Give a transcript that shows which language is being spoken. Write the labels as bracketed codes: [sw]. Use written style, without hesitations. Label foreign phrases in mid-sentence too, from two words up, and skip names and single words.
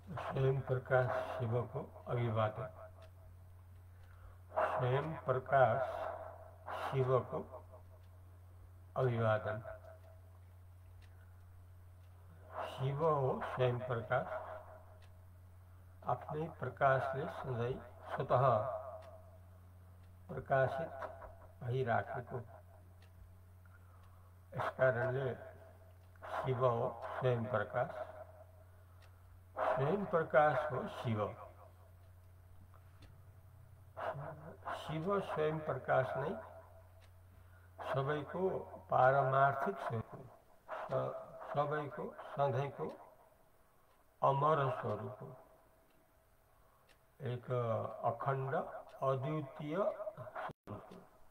[ne] स्वयं प्रकाश शिव को अभिवादन। स्वयं प्रकाश शिव को अभिवादन। शिव हो स्वयं प्रकाश, अपने प्रकाश ले सधैँ स्वतः प्रकाशित भइराखेको। इस कारणले शिव हो स्वयं प्रकाश, स्वयं प्रकाश हो शिव। शिव स्वयं प्रकाश नै सबैको पारमार्थिक स्वरूप हो, सबैको सधैँको अमर स्वरूप हो, एक अखण्ड अद्वितीय स्वरूप हो।